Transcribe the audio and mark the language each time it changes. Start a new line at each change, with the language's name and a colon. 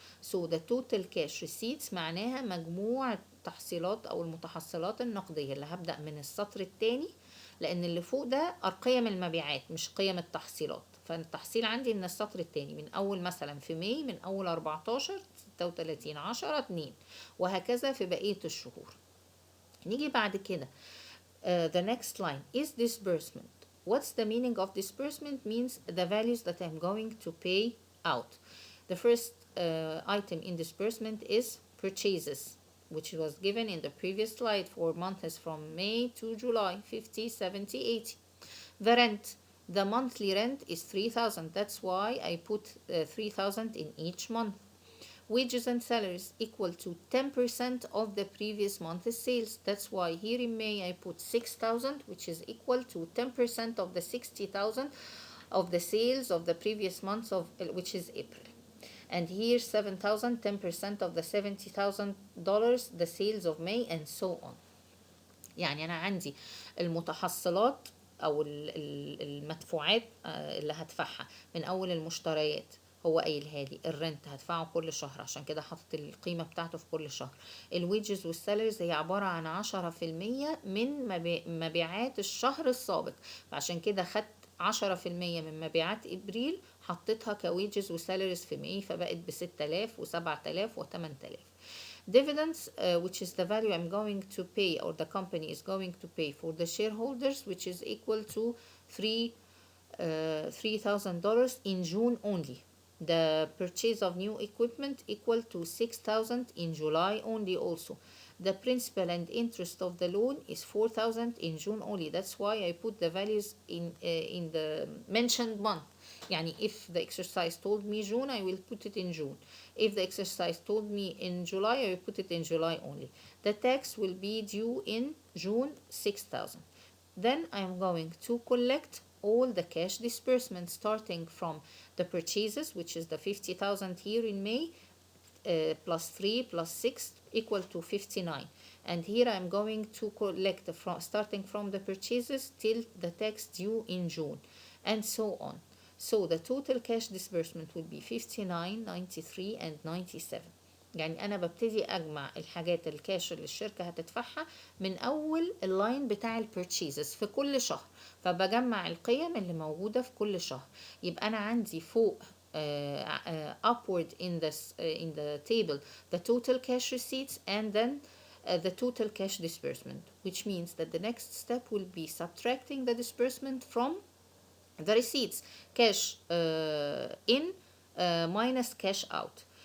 English: So the total cash receipts
Arabic: معناها مجموع التحصيلات أو المتحصلات النقدية اللي هبدأ من السطر الثاني، لأن اللي فوق ده قيم المبيعات مش قيم التحصيلات. فالتحصيل عندي من السطر الثاني من أول مثلا في ماي من أول 14 36 10 2 وهكذا في بقية الشهور. نيجي بعد كده
English: the next line is disbursement. What's the meaning of disbursement? Means the values that I'm going to pay out. The first item in disbursement is purchases, which was given in the previous slide for months from May to July, 50, 70, 80. The rent, the monthly rent is 3,000. That's why I put 3,000 in each month. Wages and salaries equal to 10% of the previous month's sales. That's why here in May I put 6,000, which is equal to 10% of the 60,000 of the sales of the previous month of which is April. And here 7,000, 10% of the $70,000 the sales of May, and so on.
Arabic: يعني أنا عندي المتحصلات أو المدفوعات اللي هدفعها من أول المشتريات هو قايلها لي، الرنت هدفعه كل شهر عشان كده حاطط القيمة بتاعته في كل شهر. الويجز والسالاريز هي عبارة عن 10% من مبيعات الشهر السابق، فعشان كده خدت 10% من مبيعات إبريل حطيتها كويجز وسالاريز في ماي فبقت ب6,000 و7,000 و8,000.
English: Dividends, which is the value I'm going to pay or the company is going to pay for the shareholders, which is equal to $3,000 in June only. The purchase of new equipment equal to 6,000 in July only also. The principal and interest of the loan is 4,000 in June only. That's why I put the values in the mentioned month. يعني if the exercise told me June, I will put it in June. If the exercise told me in July, I will put it in July only. The tax will be due in June, 6,000. Then I'm going to collect all the cash disbursements starting from the purchases, which is the 50,000 here in May, plus 3 plus 6 equal to 59. And here I'm going to collect starting from the purchases till the tax due in June, and so on. So the total cash disbursement will be 59, 93 and 97.
Arabic: يعني أنا ببتدي أجمع الحاجات الكاش اللي الشركة هتدفعها من أول اللاين بتاع البيرتشيزز في كل شهر، فبجمع القيم اللي موجودة في كل شهر. يبقى أنا عندي فوق
English: upward in the table the total cash receipts and then the total cash disbursement, which means that the next step will be subtracting the disbursement from the receipts, cash in minus cash out.